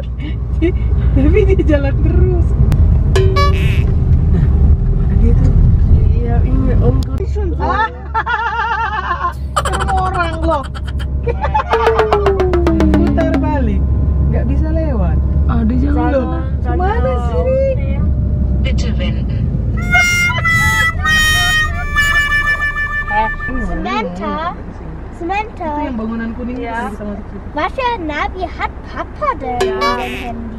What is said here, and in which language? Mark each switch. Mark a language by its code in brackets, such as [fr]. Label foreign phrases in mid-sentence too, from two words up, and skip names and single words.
[id] Tapi dia jalan terus. Nah, mana dia tuh? Iya, ini Om Kusun. Orang loh. Putar balik, nggak bisa lewat. Ada jalan loh. Kemana sini? [de] Bitte wenden. [id] Itu yang bangunan kuning Ya. itu kita masuk situ. [de] Was für ein Navi hat Papa denn in dem Handy?